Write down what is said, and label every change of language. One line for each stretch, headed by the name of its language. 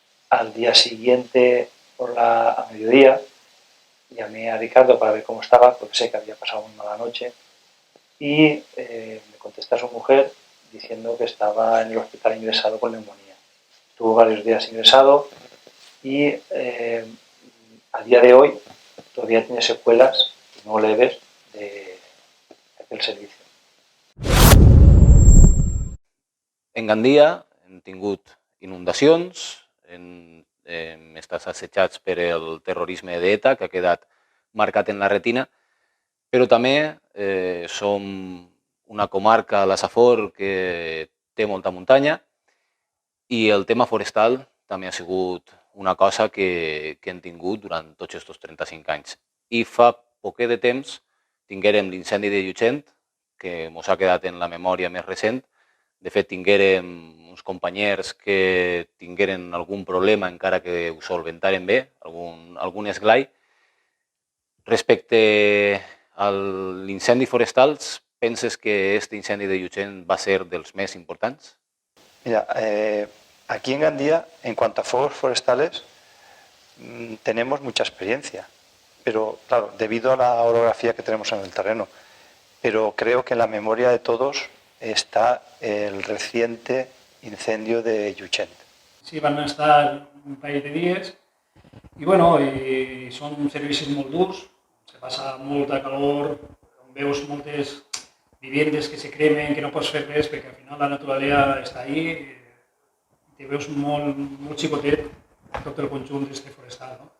Spanish: Al día siguiente, a mediodía, llamé a Ricardo para ver cómo estaba, porque sé que había pasado muy mala noche, y me contesta su mujer diciendo que estaba en el hospital ingresado con neumonía. Estuvo varios días ingresado y a día de hoy todavía tiene secuelas no leves de aquel servicio.
Catalan: En Gandia hem tingut inundacions, hem estat assetjats per el terrorisme d'ETA, que ha quedat marcat en la retina, però també som una comarca a la Safor que té molta muntanya i el tema forestal també ha sigut una cosa que hem tingut durant tots aquests 35 anys. I fa poquet de temps tinguérem l'incendi de Llutxent, que ens ha quedat en la memòria més recent. De fet, tinguérem uns companys que tingueren algun problema encara que ho solventaren bé, algun esglai. Respecte a l'incendi forestal, penses que aquest incendi de Llutxent va ser dels més importants?
Spanish: Mira, aquí en Gandía, en cuanto a fuegos forestales, tenemos mucha experiencia, pero claro, debido a la orografía que tenemos en el terreno. Pero creo que en la memoria de todos está el reciente incendio de Llutxent.
Catalan: Sí, van estar un parell de dies i bueno, són servicis molt durs, se passa molta calor, veus moltes viviendes que se cremen, que no pots fer res perquè al final la naturalesa està ahí i te veus molt xicotet tot el conjunt d'este forestal.